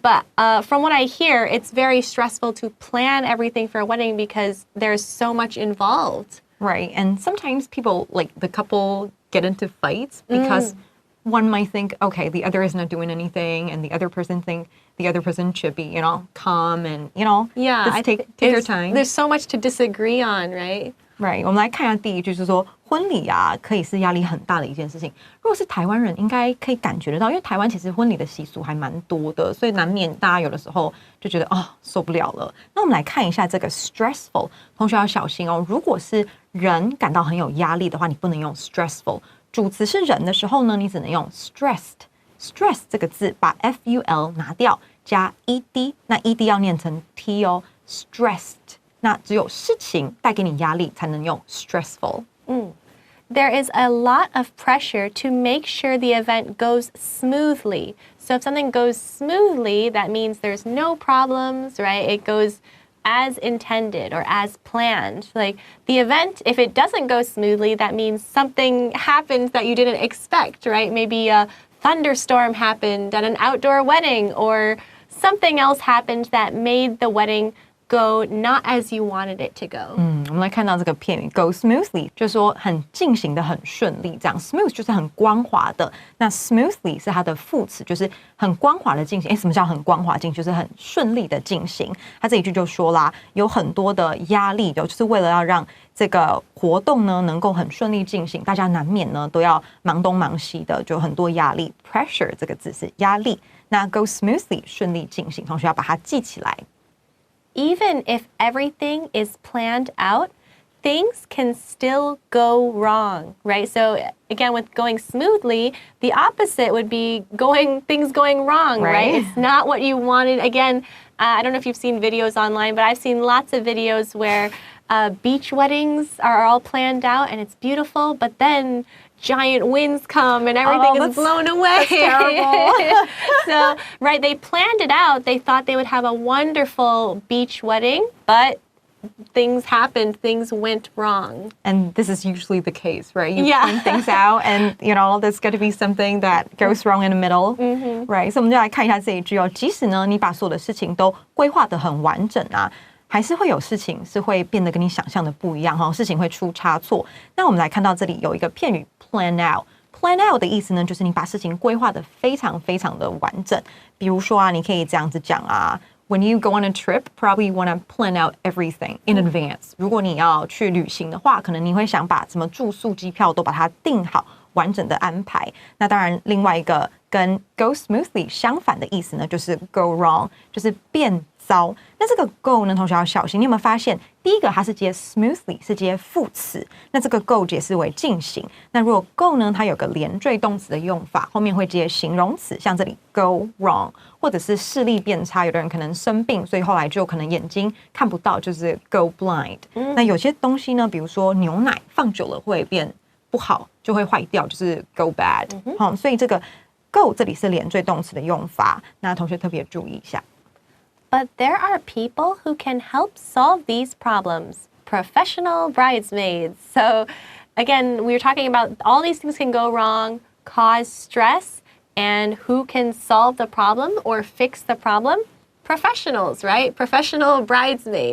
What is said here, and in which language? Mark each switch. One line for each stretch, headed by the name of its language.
English: But from what I hear, it's very stressful to plan everything for a wedding because there's so much involved. Right. And sometimes people, like the couple, get into fights because one might think, okay, the other is not doing anything, and the other person think the other person should be, calm and, just take your time. There's so much to disagree on, right?
Chinese: Right. 我们来看一下第一句，就是说婚礼可以是压力很大的一件事情。如果是台湾人，应该可以感觉得到，因为台湾其实婚礼的习俗还蛮多的，所以难免大家有的时候就觉得受不了了。那我们来看一下这个 stressful， 同学要小心哦。如果是人感到很有压力的话，你不能用 stressful。主词是人的时候呢，你只能用 stressed。stress 这个字把 ful 拿掉，加 ed， 那 ed 要念成 t 哦 ，stressed。那只有事情带给你压力才能用 stressful。
English: There is a lot of pressure to make sure the event goes smoothly. So if something goes smoothly, that means there's no problems, right? It goes as intended or as planned. Like the event, if it doesn't go smoothly, that means something happened that you didn't expect, right? Maybe a thunderstorm happened at an outdoor wedding, or something else happened that made the wedding go not as you wanted it to go.
Chinese: 我们来看到这个片语 go smoothly， 就是说很进行的很顺利，这样 smooth 就是很光滑的，那 smoothly 是它的副词，就是很光滑的进行。什么叫很光滑进行？就是很顺利的进行。它这一句就说啦，有很多的压力，就是为了要让这个活动呢能够很顺利进行，大家难免呢都要忙东忙西的，就很多压力。pressure 这个字是压力。那 go smoothly 顺利进行，同学要把它记起来。
English: Even if everything is planned out, things can still go wrong, right? So again, with going smoothly, the opposite would be things going wrong, right? It's not what you wanted. Again, I don't know if you've seen videos online, but I've seen lots of videos where beach weddings are all planned out and it's beautiful, but then giant winds come and everything is blown away. That's terrible. So, right, they planned it out. They thought they would have a wonderful beach wedding, but things happened, things went wrong. And this is usually the case, right? You plan things out and, there's going to be something that goes wrong in the middle, right?
Chinese: So 我们就来看一下这一句哦。即使呢，你把所有的事情都规划得很完整啊，还是会有事情是会变得跟你想象的不一样哈，事情会出差错。那我们来看到这里有一个片语 plan out。plan out 的意思呢，就是你把事情规划得非常非常的完整。比如说啊，你可以这样子讲啊。
English: When you go on a trip, probably you want to plan out everything in advance.
Chinese: 如果你要去旅行的话，可能你会想把什么住宿、机票都把它订好，完整的安排。那当然，另外一个跟 go smoothly 相反的意思呢，就是 go wrong， 就是变糟。那这个 go 呢，同学要小心。你有没有发现，第一个它是接 smoothly， 是接副词。那这个 go 解释为进行。那如果 go 呢，它有个连缀动词的用法，后面会接形容词，像这里 go wrong， 或者是视力变差。有的人可能生病，所以后来就可能眼睛看不到，就是 go blind。那有些东西呢，比如说牛奶放久了会变不好，就会坏掉，就是 go bad。所以这个 go 这里是连缀动词的用法，那同学特别注意一下。
English: But there are people who can help solve these problems. Professional bridesmaids. So again, we were talking about all these things can go wrong, cause stress, and who can solve the problem or fix the problem? Professionals, right? Professional bridesmaids.